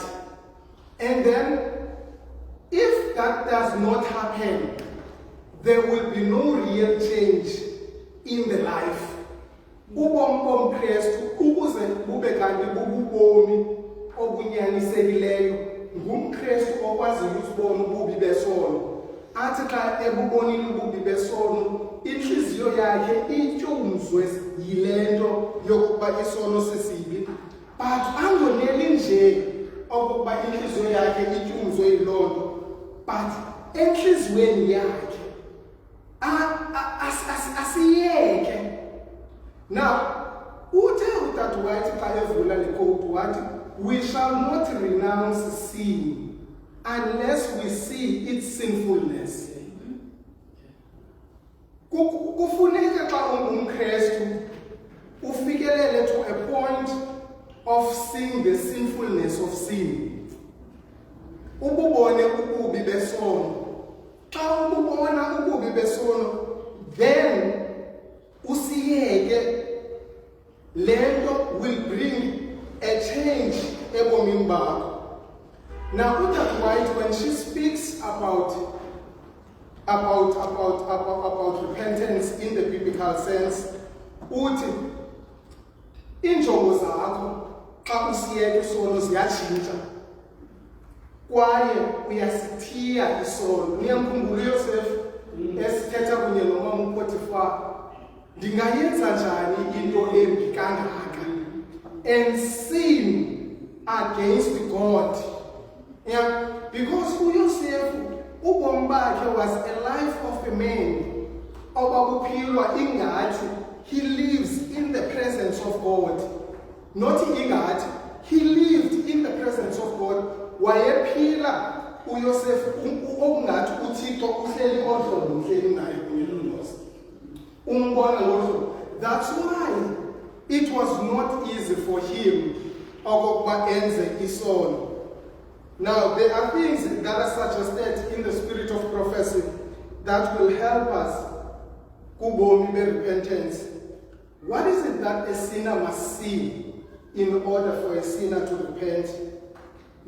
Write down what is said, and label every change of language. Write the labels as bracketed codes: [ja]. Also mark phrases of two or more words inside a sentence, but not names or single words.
[en] And then, if that does not happen, there will be no real change in the life. [xh] Ubomi bomKristu ukuze bube kanti bububomi obunyanisekileyo, ngumKristu okwaziyo ukubona ububi besono. Athi xa ebubonile ububi besono, inhliziyo yakhe ityumzwe yilento yokuba isono sisibi, but angoneli nje okokuba inhliziyo yakhe ityumzwe yilonto, but enhliziyweni yakhe asiyeke. Now, uthe uTata White xa evula le quote wathi, [en] we shall not renounce sin unless we see its sinfulness. [xh] Kufuneka xa ungumKristu ufikelele [en] to a point of seeing the sinfulness of sin. [xh] Ububone ububi besono. Xa ububona ububi besono, then usiyeke, lento [en] will bring a change [xh] ebomini bakho. [en] Now, Utata White, when she speaks about repentance in the biblical sense, [xh] uthi injongo zakho xa usiyeka isono ziyatshintsha, kwaye uyasithiya isono. Niyamkhumbula uYosefu esithetha kunye nomama uPotifar, ndingayenza njani into embi kangaka [en] and sin against God. Yeah, because [xh] uYosefu ubomi bakhe [en] was a life of a man [xh] obabuphilwa ingathi [en] he lives in the presence of God. Not ingathi, he lived in the presence of God. [xh] Wayephila uYosefu okungathi uThixo uhleli odlolo uhleli naye kunye noMoses. Umbona ngolo. [en] That's why it was not easy for him [xh] okokuba enze isono. [en] Now, there are things that are suggested in the spirit of prophecy that will help us kubomi repentance. What is it that a sinner must see in order for a sinner to repent?